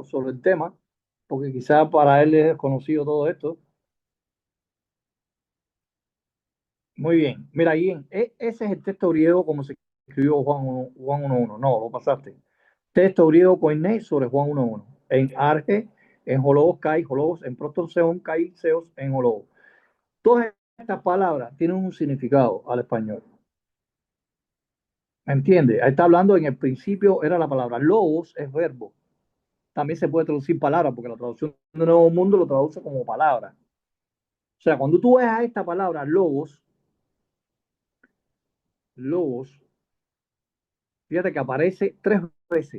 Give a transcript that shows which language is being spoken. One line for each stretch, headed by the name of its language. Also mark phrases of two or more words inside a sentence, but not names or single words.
Spanish: Sobre el tema, porque quizás para él es desconocido todo esto. Muy bien, mira, Guillén, ese es el texto griego como se escribió Juan 1.1. No, lo pasaste. Texto griego koiné sobre Juan 1.1.
Greek: Ἐν ἀρχῇ, ἦν ὁ λόγος καὶ, ὁ λόγος, ἦν πρὸς τὸν θεόν καὶ, θεὸς, ἦν ὁ λόγος.
Spanish: Todas estas palabras tienen un significado al español. ¿Me entiende? Ahí está hablando, en el principio era la palabra. Logos es verbo. También se puede traducir palabra, porque la traducción de Nuevo Mundo lo traduce como palabra. O sea, cuando tú ves a esta palabra logos, logos, fíjate que aparece tres veces.